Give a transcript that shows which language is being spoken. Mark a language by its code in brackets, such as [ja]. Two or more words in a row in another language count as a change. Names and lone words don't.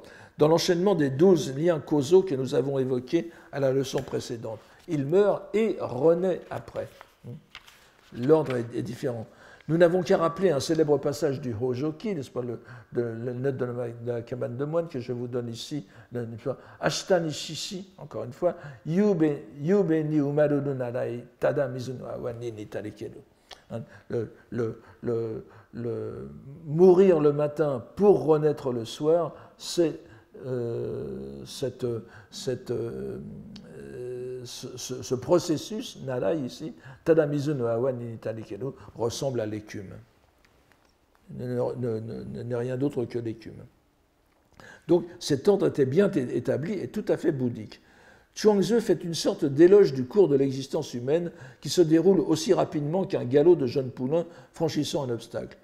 [fr] Dans l'enchaînement des 12 liens causaux que nous avons évoqués à la leçon précédente. Il meurt et renaît après. L'ordre est différent. Nous n'avons qu'à rappeler un célèbre passage du Hojoki, n'est-ce pas, le note de la cabane de moine que je vous donne ici, [ja] Ashita ni shishi, [fr] encore une fois, [ja] Yube ni umaru no narai, tada mizu no awa ni nitarikeru. [fr] Mourir le matin pour renaître le soir, c'est ce processus, nara ici, [ja] tadamizu no awa ni nitarikeru, [fr] ressemble à l'écume. N'est rien d'autre que l'écume. Donc cet ordre était bien établi et tout à fait bouddhique. Chuang-Tzu fait une sorte d'éloge du cours de l'existence humaine qui se déroule aussi rapidement qu'un galop de jeunes poulains franchissant un obstacle.